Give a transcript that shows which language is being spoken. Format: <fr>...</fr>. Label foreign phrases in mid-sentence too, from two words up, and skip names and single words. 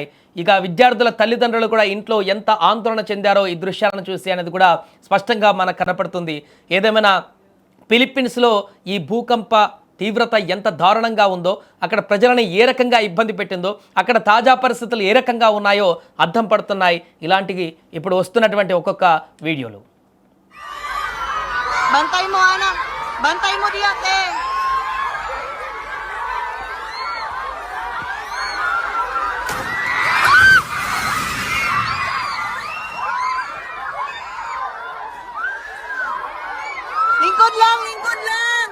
<te>ఇక విద్యార్థుల తల్లిదండ్రులు కూడా ఇంట్లో ఎంత ఆందోళన చెందారో ఈ దృశ్యాలను చూసి అనేది కూడా స్పష్టంగా మనకు కనపడుతుంది. ఏదేమైనా ఫిలిప్పీన్స్లో ఈ భూకంప తీవ్రత ఎంత దారుణంగా ఉందో, అక్కడ ప్రజలను ఏ రకంగా ఇబ్బంది పెట్టిందో, అక్కడ తాజా పరిస్థితులు ఏ రకంగా ఉన్నాయో అర్థం పడుతున్నాయి ఇలాంటివి ఇప్పుడు వస్తున్నటువంటి ఒక్కొక్క వీడియోలు.</te> <ceb>Bantay mo, anak. Bantay mo diya, te. Lingkod lang, lingkod lang.</ceb>